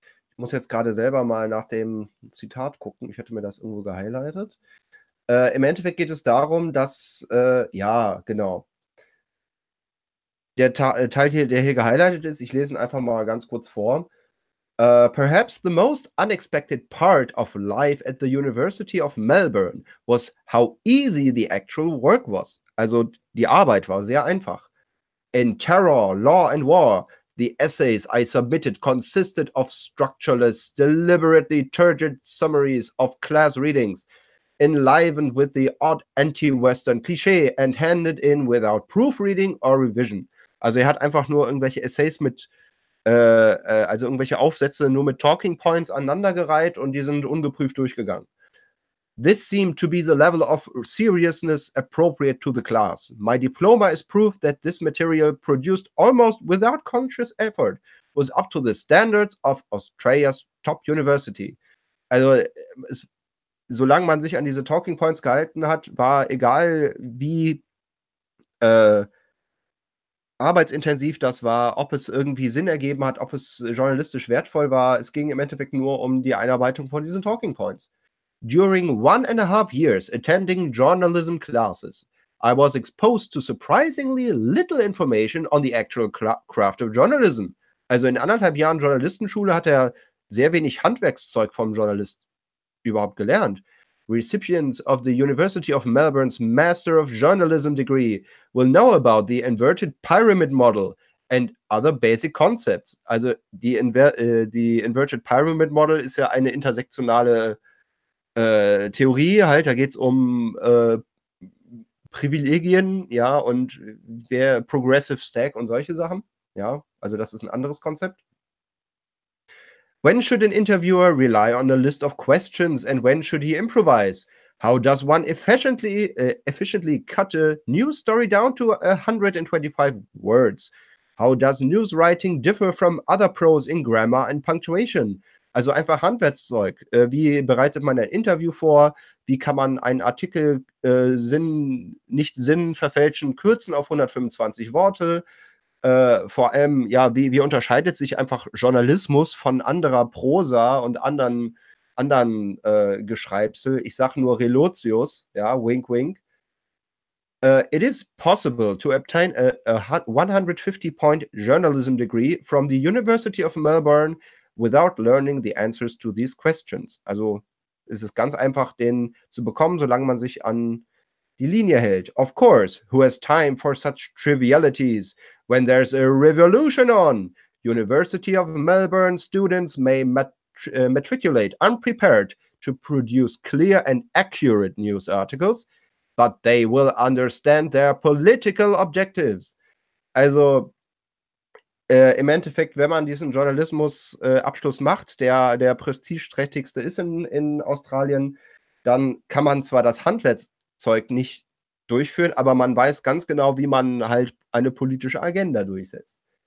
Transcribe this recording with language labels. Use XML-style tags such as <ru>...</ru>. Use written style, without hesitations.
<de>Ich muss jetzt gerade selber mal nach dem Zitat gucken. Ich hatte mir das irgendwo gehighlightet. Im Endeffekt geht es darum, dass, ja, genau. Der Teil hier, der hier gehighlightet ist, ich lese ihn einfach mal ganz kurz vor.</de> <en>Perhaps the most unexpected part of life at the University of Melbourne was how easy the actual work was.</en> <de>Also die Arbeit war sehr einfach.</de> <en>In Terror, Law and War, the essays I submitted consisted of structureless, deliberately turgid summaries of class readings, enlivened with the odd anti-Western cliché and handed in without proofreading or revision.</en> <de>Also er hat einfach nur irgendwelche Essays mit, also irgendwelche Aufsätze nur mit Talking Points aneinandergereiht und die sind ungeprüft durchgegangen.</de> <en>This seemed to be the level of seriousness appropriate to the class. My diploma is proof that this material, produced almost without conscious effort, was up to the standards of Australia's top university.</en> <de>Also, solange man sich an diese Talking Points gehalten hat, war egal, wie arbeitsintensiv das war, ob es irgendwie Sinn ergeben hat, ob es journalistisch wertvoll war. Es ging im Endeffekt nur um die Einarbeitung von diesen Talking Points.</de> <en>During 1.5 years attending journalism classes, I was exposed to surprisingly little information on the actual craft of journalism.</en> <de>Also in 1.5 Jahren Journalistenschule hat er sehr wenig Handwerkszeug vom Journalist überhaupt gelernt.</de> <en>Recipients of the University of Melbourne's Master of Journalism degree will know about the inverted pyramid model and other basic concepts.</en> <de>Also the inverted pyramid model ist ja eine intersektionale Theorie, halt, da geht es um Privilegien, ja, und der Progressive Stack und solche Sachen, ja, also das ist ein anderes Konzept.</de> <en>When should an interviewer rely on a list of questions and when should he improvise? How does one efficiently cut a news story down to 125 words? How does news writing differ from other prose in grammar and punctuation?</en> <de>Also einfach Handwerkszeug. Wie bereitet man ein Interview vor? Wie kann man einen Artikel kürzen auf 125 Worte? Vor allem, ja, wie unterscheidet sich einfach Journalismus von anderer Prosa und anderen Geschreibsel? Ich sage nur Relotius, ja, wink, wink.</de> <en>It is possible to obtain a 150-point journalism degree from the University of Melbourne without learning the answers to these questions.</en> <de>Also es ist ganz einfach, den zu bekommen, solange man sich an die Linie hält.</de> <en>Of course, who has time for such trivialities when there's a revolution on? University of Melbourne students may matriculate unprepared to produce clear and accurate news articles, but they will understand their political objectives.</en> <de>Also Im Endeffekt, wenn man diesen Journalismusabschluss macht, der prestigeträchtigste ist in Australien, dann kann man zwar das Handwerkszeug nicht durchführen, aber man weiß ganz genau, wie man halt eine politische Agenda durchsetzt.</de>